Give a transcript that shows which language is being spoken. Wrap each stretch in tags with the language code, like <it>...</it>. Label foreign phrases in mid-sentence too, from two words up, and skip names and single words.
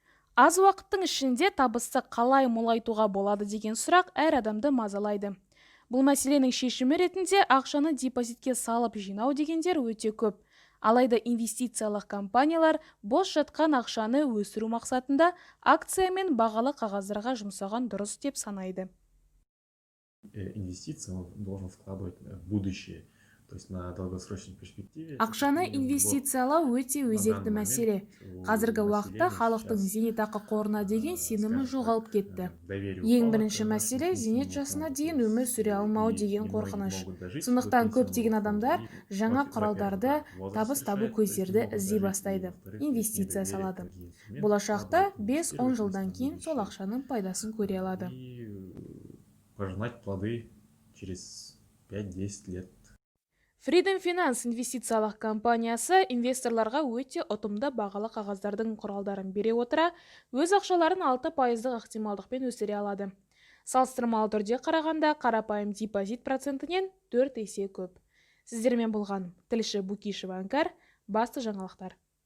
<kk>Аз уақыттың ішінде табысты қалай молайтуға болады деген сұрақ әр адамды мазалайды. Бұл мәселенің шешімі ретінде ақшаны депозитке салып жинау дегендер өте көп. Алайда инвестициялық компаниялар бос жатқан ақшаны өсіру мақсатында акция мен бағалы қағаздарға жұмсаған дұрыс деп санайды.</kk> <ru>Инвестиции он должен вкладывать в будущее. То есть на долгосрочной перспективе.</ru> <kk>Ақшаны инвестициялау өте өзекті мәселе. Қазіргі уақытта халықтың зейнетақы қорына деген сенімі жоғалып кетті. Ең бірінші мәселе зейнет жасына дейін өмір сүре алмау деген қорқыныш. Сондықтан көптеген адамдар жаңа құралдарды, табыс табу көздерді іздей бастайды, инвестиция салады. Болашақта 5-10 жылдан кейін сол ақшаның пайдасын көре алады.</kk> <ru>Пожинать плоды через 5-10 лет.</ru> <kk>Freedom Finance инвестициялық компаниясы инвесторларға өте ұтымды бағалы қағаздардың құралдарын бере отыра, өз ақшаларын 6% ықтималдықпен өсіре алады. Салыстырмалы түрде қарағанда қарапайым депозит процентінен 4 есе көп. Сіздермен болған тілші Букишева Аңкар, басты жаңалықтар.</kk>